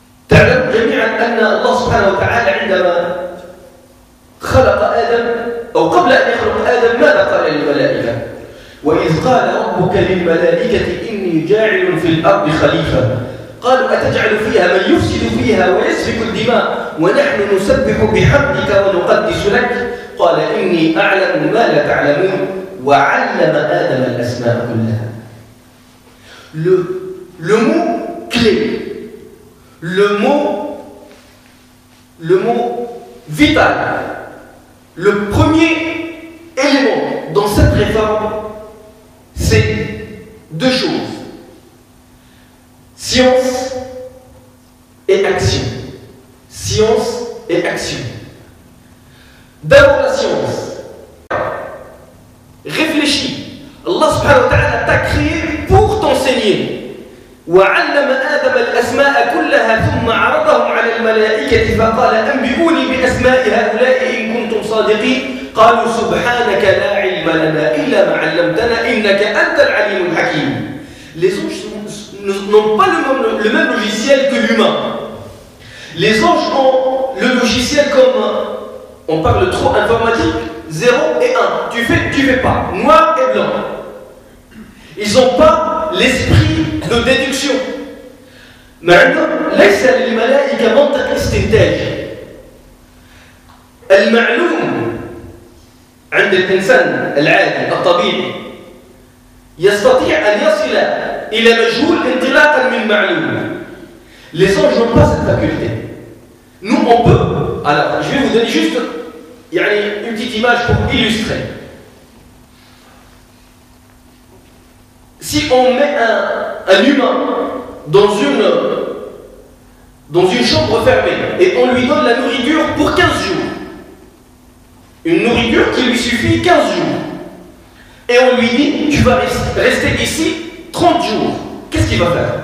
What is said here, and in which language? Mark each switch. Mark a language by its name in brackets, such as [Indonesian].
[Arabic] تعلم جميعا أن الله سبحانه وتعالى عندما خلق آدم أو قبل أن يخلق آدم ماذا قال للملائكة؟ وإذ قال ربك للملائكة إني جاعل في الأرض خليفة قالوا أتجعل فيها من يفسد فيها ويسفك الدماء ونحن نسبح بحمدك ونقدس لك قال إني أعلم ما لا تعلمون وعلم آدم الأسماء كلها. [French] Le mot clé, le mot vital, le premier élément dans cette réforme, c'est deux choses: science et action. Science et action. D'abord la science. Réfléchis. Allah subhanahu wa ta'ala t'a créé pour t'enseigner. [Arabic] وعلم آدم الأسماء كلها ثم عرضهم على الملائكة فقال أنبئوني بأسماء هؤلاء إن كنتم صادقين قالوا سبحانك لا علم لنا إلا ما علمتنا إنك أنت العليم الحكيم. [French] Les anges n'ont pas le même logiciel que l'humain. Les anges ont le logiciel comme, on parle trop informatique, 0 et 1. Tu fais pas. Noir et blanc. Ils n'ont pas l'esprit de déduction. [Arabic] ليس للملائكة منطق استنتاج. المعلوم عند الإنسان العادي الطبيعي يستطيع أن يصل إلى مجهول انطلاقا من معلوم. [French] Les anges n'ont pas cette faculté. Nous, on peut. Alors, je vais vous donner juste une petite image pour illustrer. Si on met un humain dans une chambre fermée et on lui donne la nourriture pour 15 jours, une nourriture qui lui suffit 15 jours, et on lui dit tu vas rester ici 30 jours, qu'est-ce qu'il va faire?